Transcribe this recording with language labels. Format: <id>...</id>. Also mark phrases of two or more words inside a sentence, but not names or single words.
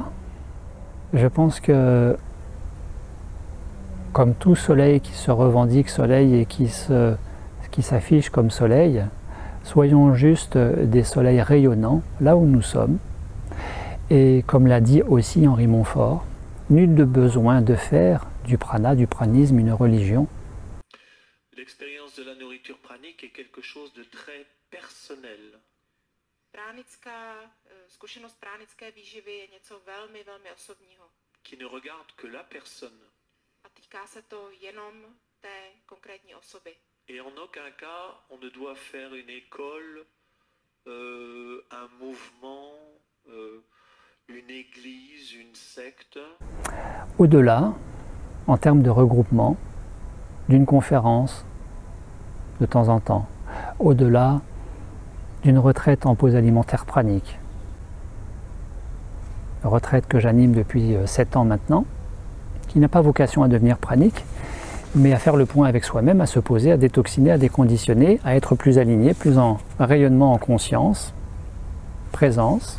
<fr>Je pense que, comme tout soleil qui se revendique soleil et qui s'affiche comme soleil, soyons juste des soleils rayonnants là où nous sommes. Et comme l'a dit aussi Henri Montfort, nul de besoin de faire du prana, du pranisme, une religion. L'expérience de la nourriture pranique est quelque chose de très personnel.</fr> <cs>Zkušenost pránické výživy je něco velmi, velmi osobního.</cs> <fr>Qui ne regarde que la personne.</fr> <cs>A týká se to jenom té konkrétní osoby.</cs> <fr>Et en aucun cas, on ne doit faire une école, un mouvement, une église, une secte. Au-delà, en termes de regroupement, d'une conférence de temps en temps, au-delà d'une retraite en pause alimentaire pranique, retraite que j'anime depuis 7 ans maintenant, qui n'a pas vocation à devenir pranique, mais à faire le point avec soi-même, à se poser, à détoxiner, à déconditionner, à être plus aligné, plus en rayonnement en conscience, présence.</fr>